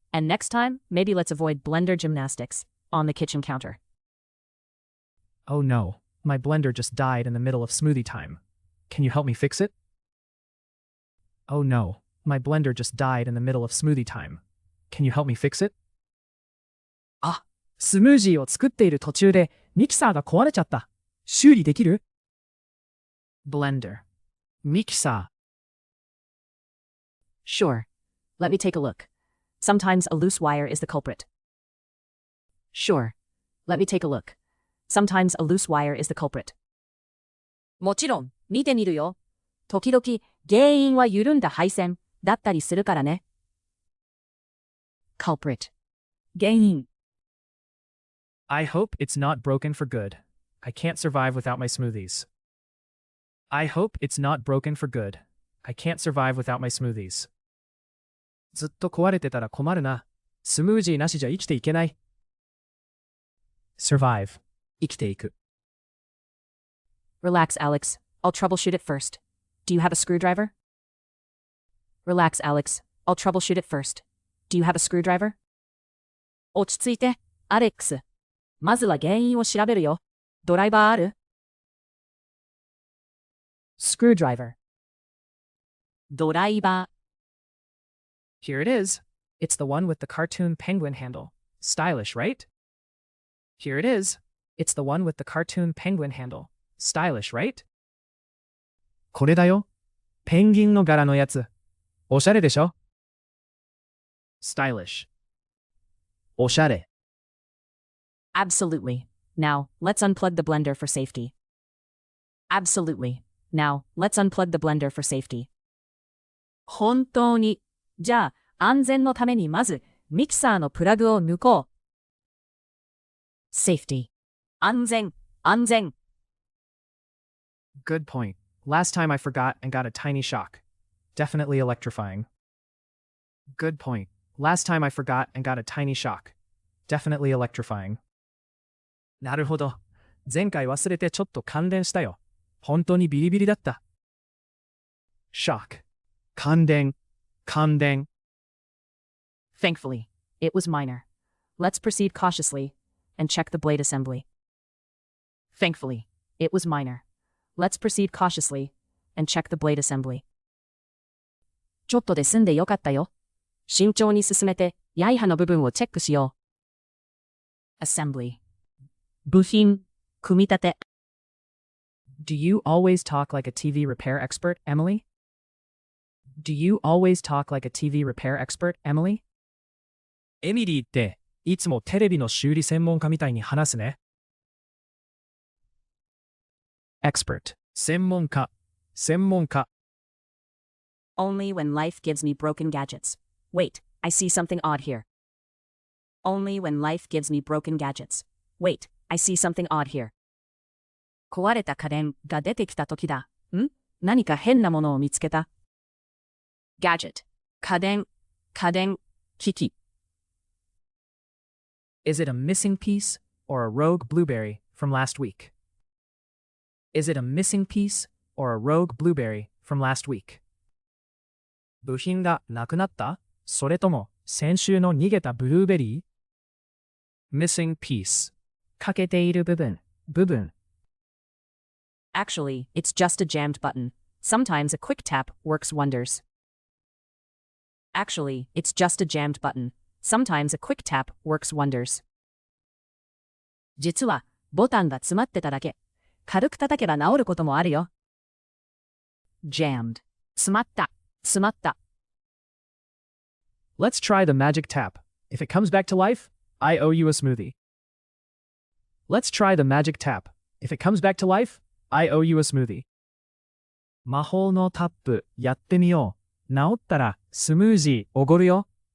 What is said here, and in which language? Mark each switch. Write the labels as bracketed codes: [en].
[en] And next time, maybe let's avoid blender gymnastics on the kitchen counter. Oh no, my blender just died in the middle of smoothie time. Can you help me fix it? Oh no, my blender just died in the middle of smoothie time. Can you help me fix it? [ja] あ、スムージーを作っている途中でミキサーが壊れちゃった。修理できる?Blender. ミキサー. [en] Sure. Let me take a look. Sometimes a loose wire is the culprit. Sure. Let me take a look. Sometimes a loose wire is the culprit. [ja] もちろん、見てみるよ。時々、原因は緩んだ配線だったりするからね。 [en] Culprit. [ja] 原因。 [en] I hope it's not broken for good. I can't survive without my smoothies. I hope it's not broken for good. I can't survive without my smoothies. [ja] ずっと壊れてたら困るな。スムージーなしじゃ生きていけない。 [en] Survive. 生きていく。 Relax, Alex. I'll troubleshoot it first. Do you have a screwdriver? Relax, Alex. I'll troubleshoot it first. Do you have a screwdriver? [ja] 落ち着いて、アレックス。まずは原因を調べるよ。ドライバーある？ [en] Screwdriver. [ja] ドライバー。 [en] Here it is. It's the one with the cartoon penguin handle. Stylish, right? Here it is. It's the one with the cartoon penguin handle. [ja] Stylish, right? これだよ。ペンギンの柄のやつ。おしゃれでしょ?Stylish. おしゃれ。 [en] Absolutely. Now, let's unplug the blender for safety. Absolutely. Now, let's unplug the blender for safety. [ja] 本当に。じゃあ、安全のためにまず、ミキサーのプラグを抜こう。 [en] Safety. [ja] 安全、安全。 [en] Good point. Last time I forgot and got a tiny shock. Definitely electrifying. Good point. Last time I forgot and got a tiny shock. Definitely electrifying. [ja] なるほど。前回忘れてちょっと感電したよ。本当にビリビリだった。 Shock. 感電。感電。 [en] Thankfully, it was minor. Let's proceed cautiously and check the blade assembly. Thankfully, it was minor. Let's proceed cautiously and check the blade assembly. [ja] ちょっとで済んでよかったよ。慎重に進めて、刃の部分をチェックしよ [en] う。Assembly. [ja] 部品、組み立て。 [en] Do you always talk like a TV repair expert, Emily? Do you always talk like a TV repair expert, Emily? [ja] エミリーっていつもテレビの修理専門家みたいに話すね。 Expert. 専門家。専門家。 [en] Only when life gives me broken gadgets. Wait, I see something odd here. Only when life gives me broken gadgets. Wait, I see something odd here. [ja] 壊れた家電が出てきた時だ。何か変なものを見つけた。 gadget 家電機器。 [en] Is it a missing piece or a rogue blueberry from last week? Is it a missing piece or a rogue blueberry from last week? [ja] 部品がなくなった？それとも先週の逃げたブルーベリー？ [en] Missing piece [ja] 欠けている部分。 [en] Actually, it's just a jammed button. Sometimes a quick tap works wonders. Actually, it's just a jammed button. Sometimes a quick tap works wonders. [ja] 実は、ボタンが詰まってただけ。軽く叩けば治ることもあるよ。 jammed 詰まった。 [en] Let's try the magic tap. If it comes back to life, I owe you a smoothie. Let's try the magic tap. If it comes back to life, I owe you a smoothie. [ja] 魔法のタップやってみよう。治ったらスムージーおごるよ。